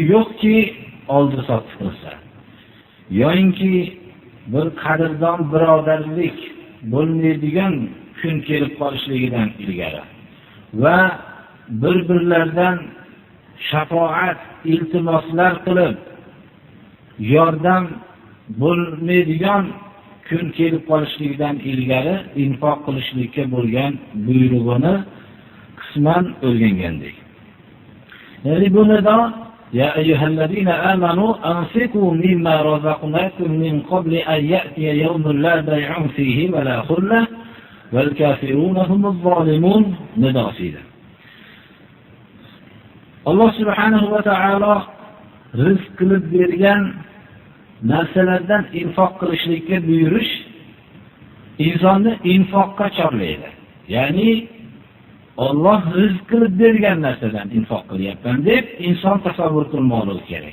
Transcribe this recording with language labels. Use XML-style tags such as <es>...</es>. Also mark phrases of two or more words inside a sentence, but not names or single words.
<uz>yo'qki, oldi-sotdi qilsa, yoinki bir qadrdon birodarlik bo'lmaydigan kun kelib qolishligidan ilgari va bir-birlaridan shafoat, iltimoslar qilib yordam bo'lmaydigan kun kelib qolishligidan ilgari infoq qilishlikka bo'lgan buyrug'ini qisman o'rgangandik. Ya'ni bu nido:</uz> <ar>يا أيها الذين آمنوا أنفقوا مما رزقناكم من قبل أن يأتي يوم لا بيع فيه ولا خلة والكافرون هم الظالمون ندافيدا. الله سبحانه وتعالى</ar> <uz>rizq qilib bergan narsalardan infoq qilishlikka buyurish insonni infoqqa chorlaydi. Ya'ni Alloh rizq qilib bergan narsadan infoq qilyapman deb inson tasavvur qilmoqligi kerak.</uz>